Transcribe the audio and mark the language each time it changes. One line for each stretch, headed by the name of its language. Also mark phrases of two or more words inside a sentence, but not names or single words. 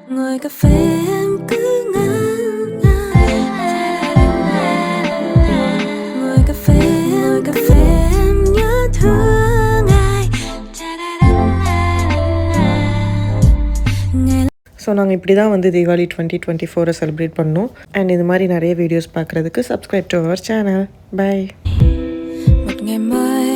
Vietnamese: ngồi cà phê em cứ ngỡ ngồi cà phê em nhớ thương ai.
Tamil: ஸோ நாங்கள் இப்படி தான் வந்து தீபாவளி 2024 செலிப்ரேட் பண்ணோம். அண்ட் இது மாதிரி நிறைய வீடியோஸ் பார்க்குறதுக்கு
English: subscribe to our channel.
Tamil: பை.
Vietnamese: Một ngày mới